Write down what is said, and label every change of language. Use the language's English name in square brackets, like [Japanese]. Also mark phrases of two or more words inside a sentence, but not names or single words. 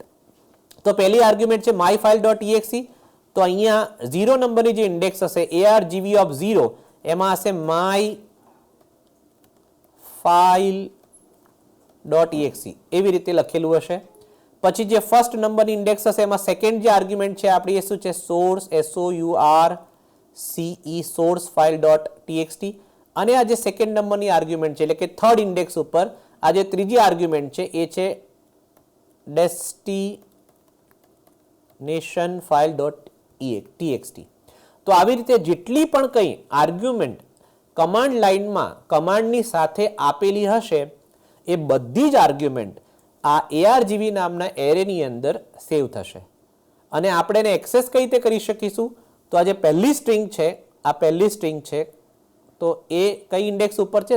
[Gujarati] તો પહેલી આર્ગ્યુમેન્ટ છે myfile.exe. તો અહીંયા 0 નંબરની જે ઇન્ડેક્સ હશે argv ઓફ 0 એમાં હશે myfile.exe એવી રીતે લખેલું હશે. પછી જે ફર્સ્ટ નંબરની ઇન્ડેક્સ હશે એમાં સેકન્ડ જે આર્ગ્યુમેન્ટ છે આપણી એ શું છે? [English] સોર્સ source file.txt. [Gujarati] અને આ જે સેકન્ડ નંબરની આર્ગ્યુમેન્ટ છે એટલે કે [English] third index [Gujarati] ઉપર આ જે ત્રીજી આર્ગ્યુમેન્ટ છે એ છે destination file.txt. તો આવી રીતે જેટલી પણ કંઈ આર્ગ્યુમેન્ટ કમાન્ડ લાઇનમાં કમાન્ડની સાથે આપેલી હશે એ બધી જ આર્ગ્યુમેન્ટ આ argv નામના એરેની અંદર સેવ થશે. અને આપણે એને એક્સેસ કઈ રીતે કરી શકીશું? તો આ જે પહેલી સ્ટ્રિંગ છે, આ પહેલી સ્ટ્રિંગ છે, તો એ કઈ ઇન્ડેક્સ ઉપર છે?